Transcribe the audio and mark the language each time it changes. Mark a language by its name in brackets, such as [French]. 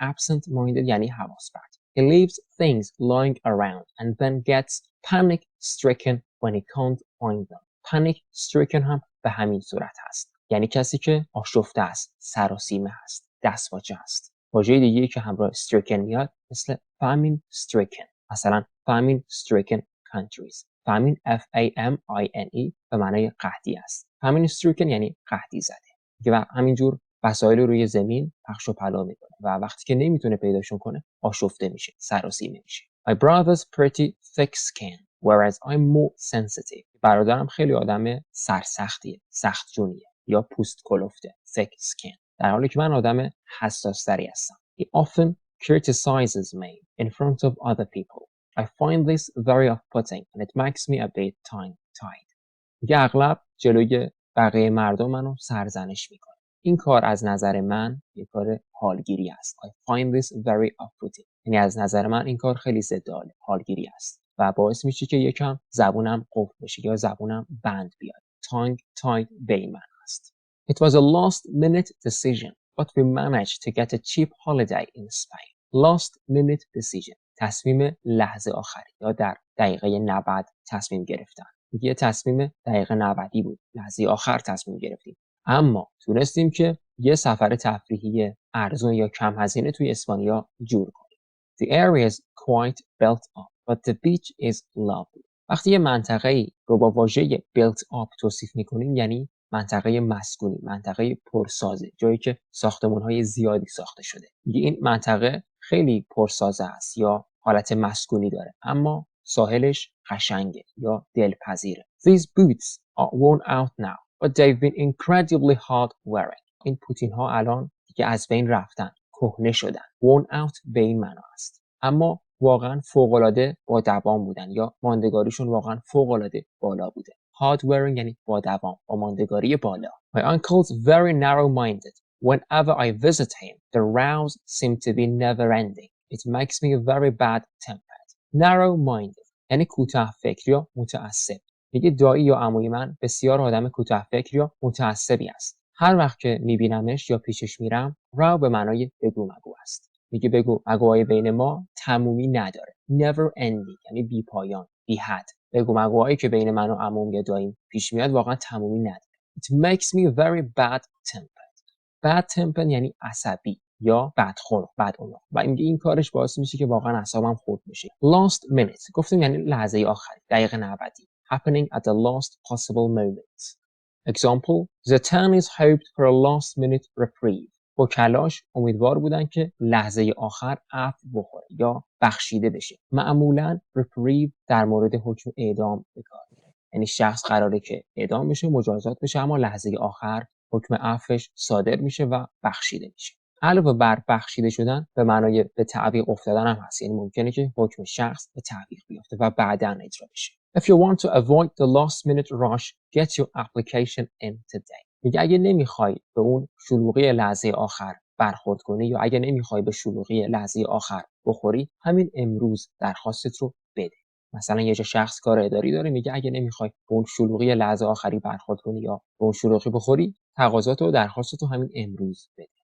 [Persian] absent minded یعنی حواس پرت. [English] He leaves things lying around and then gets panic stricken when he can't find them. [Persian] panic stricken هم به همین صورت هست. یعنی کسی که آشفته است، سراسیمه است، دستپاچه است. واژه دیگه‌ای که همراه stricken میاد مثل famine stricken. [English] مثلا famine stricken countries. [Persian] famine FAMINE به معنای قحطی است. famine stricken یعنی قحطی زده. و همینجور وسایل روی زمین پخش و پلا میکنه و وقتی که نمیتونه پیداشون کنه آشفته میشه، سراسیمه میشه. [English] My brother's pretty thick-skinned whereas I'm more sensitive. [Persian] برادرم خیلی آدم سرسختیه، سخت جونیه یا پوست کلفته، thick-skinned. در حالی که من آدم حساس‌تری هستم. [English] He often criticizes me in front of other people. I find this very off-putting and it makes me a bit tongue-tied. [Persian] میگه اغلب جلوی بقیه مردم منو سرزنش میکنه. این کار از نظر من یک کار حالگیری است. [English] I find this very off-putting. [Persian] یعنی از نظر من این کار خیلی ضد حالگیری است و باعث میشه که یکم زبونم قفل بشه یا زبونم بند بیاد. tongue-tied به این معنی است. [English] It was a last-minute decision, but we managed to get a cheap holiday in Spain. Last-minute decision. [Persian] تصمیم لحظه آخری یا در دقیقه 90 تصمیم گرفتن. یه تصمیم دقیقه 90 بود. لحظه آخر تصمیم گرفتیم. اما تونستیم که یه سفر تفریحی ارزون یا کم هزینه توی اسپانیا جور کنیم. [English] The area is quite built up, but the beach is lovely. [Persian] وقتی یه منطقه‌ای رو با واژه built up توصیف می‌کنیم یعنی منطقه مسکونی، منطقه پرسازه، جایی که ساختمان‌های زیادی ساخته شده. این منطقه خیلی پرسازه است یا حالت مسکونی داره، اما ساحلش قشنگه یا دلپذیره. [English] These boots are worn out now, but they've been incredibly hard wearing. [Persian] این پوتین ها الان دیگه از بین رفتن، کهنه شدن. Worn out به این معنا است. اما واقعا فوق‌العاده با دوام بودن یا ماندگاریشون واقعا فوق‌العاده بالا بوده. Hard wearing یعنی با دوام، با ماندگاری بالا. [English] My uncle's very narrow-minded. Whenever I visit him, the rows seem to be never-ending. It makes me very bad-tempered. [Persian] Narrow-minded یعنی کوتاه فکر یا متعصب. میگه دایی یا عموی من بسیار آدم کوتاه فکر یا متعصبی است. هر وقت که میبینمش یا پیشش میرم، راو به معنای بگو مگو است. میگه بگو مگوهای بین ما تمومی نداره. Never ending یعنی بی پایان، بی حد. بگو مگوهایی که بین من و عموم یا داییم پیش میاد واقعا تمومی نداره. [English] It makes me very bad-tempered. [Persian] Bad-tempered یعنی عصبی یا بدخلق، بدعنق. و این کارش باعث میشه که واقعا اعصابم خورد بشه. Last minute گفتیم یعنی لحظه آخری، دقیقه 90. [English] Happening at the last possible moment. Example: The attorneys hoped for a last-minute reprieve. [Persian] وکلاش امیدوار بودن که لحظه آخر عفو بخوره یا بخشیده بشه. معمولاً reprieve در مورد حکم اعدام به کار میره. یعنی شخص قراره که اعدام بشه، مجازات بشه، اما لحظه آخر حکم عفوش صادر میشه و بخشیده میشه. علاوه بر بخشیده شدن به معنای به تعویق افتادن هم هست. یعنی ممکنه که حکم شخص به تعویق بیفته و بعداً اجرا بشه. If you want to avoid the last-minute rush, get your application in today. میگه اگه نمیخوای به اون شلوغی لحظه آخر برخورد کنی یا اگه نمیخوای به شلوغی لحظه آخر بخوری، همین امروز درخواستت رو بده. مثلا یه شخص کار اداری داره، میگه اگه نمیخوای به اون شلوغی لحظه آخری برخورد کنی یا به اون شلوغی بخوری، تقاضات و درخواستت رو همین امروز بده.